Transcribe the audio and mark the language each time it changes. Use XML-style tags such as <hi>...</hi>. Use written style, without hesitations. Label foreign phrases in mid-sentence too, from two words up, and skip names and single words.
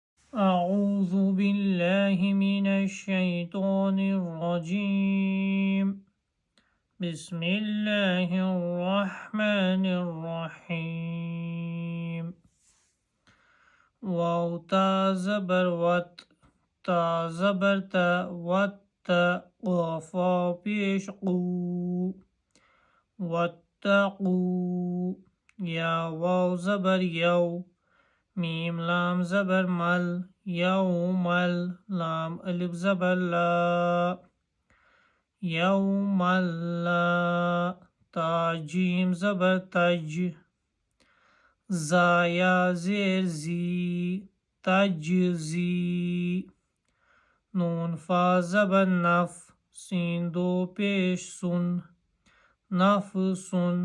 <ar>أعوذ بالله من الشيطان الرجيم. بسم الله الرحمن الرحيم.</ar> <ur>واو تا زبر وات، تا زبر تا وات، قافا پیش قو، واتقو. یا واو زبر یو، میم لام زبر مل، یومل. لام الف زبر لا، یوم لا. تا جیم زبر تج، زایا زیر زی، تجزی. نون فا زبر نف، سین دو پیش سن، نفسن.</ur>